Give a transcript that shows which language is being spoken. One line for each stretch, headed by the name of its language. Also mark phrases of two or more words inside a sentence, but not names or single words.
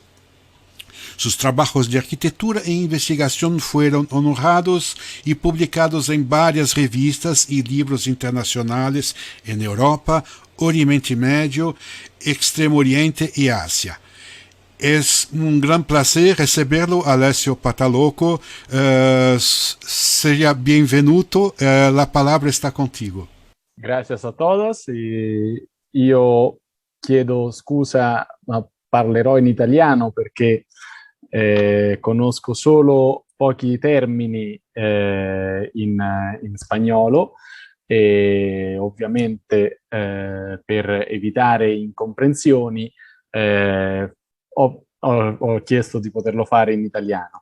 Spanish: Sus trabajos de arquitectura e investigación fueron honrados y publicados en varias revistas y libros internacionales en Europa, Oriente Medio, Extremo Oriente y Asia. Es un gran placer receberlo, Alessio Pataloco. Seja benvenuto, la palabra está contigo. Gracias a todos.
Italian: Io chiedo scusa, ma parlerò in italiano perché conosco solo pochi termini in spagnolo e ovviamente per evitare incomprensioni ho chiesto di poterlo fare in italiano.